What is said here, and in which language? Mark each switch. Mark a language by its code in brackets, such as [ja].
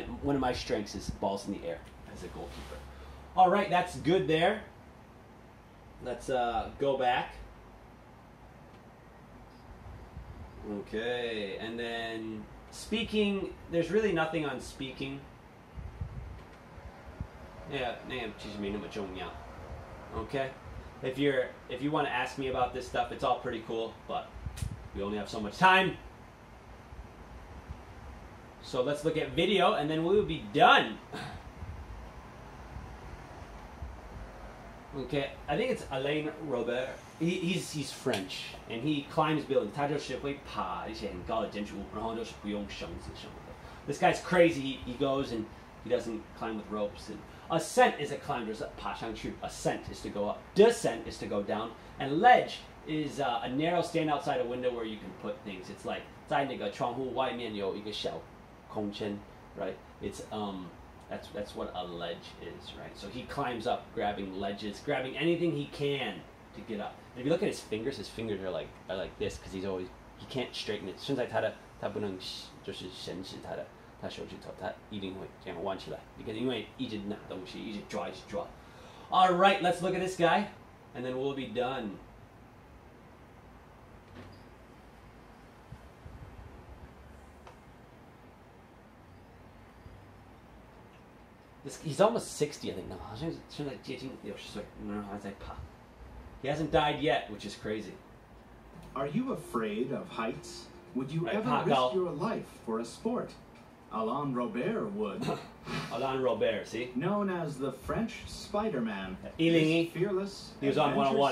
[en] One of my strengths is balls in the air as a goalkeeper. All right, that's good there. Let's go back. Okay, and then speaking, there's really nothing on speaking. [zh] Yeah, 其实没那么重要. [en] Okay? If you want to ask me about this stuff, it's all pretty cool, but we only have so much time. So let's look at video and then we will be done. Okay, I think it's Alain Robert. He's French and he climbs buildings. [zh] 他就是会爬一些很高的建筑物，然后就是不用绳子什么的. [en] This guy's crazy. He goes and he doesn't climb with ropes. And ascent is a climb. [zh] 就是爬上去. [en] Ascent is to go up. Descent is to go down. And ledge is a narrow stand outside a window where you can put things. It's like [zh] 在那个窗户外面有一个小空间, right? [en] It's that's what a ledge is, right? So he climbs up, grabbing ledges, grabbing anything he can to get up. And if you look at his fingers are like this because he can't straighten it. [zh] 现在他不能就是绳子他手指头，他一定会这样弯起来，因为一直拿东西，一直抓。 [en] All right, let's look at this guy, and then we'll be done. He's almost 60, I think. [zh] No, 好像现在接近60岁，然后还在爬. [en] He hasn't died yet, which is crazy. Are you afraid of heights? Would you ever risk your life for a sport? Alain Robert would. Alain Robert, see? Known as the French Spider-Man, this fearless, he was on 101.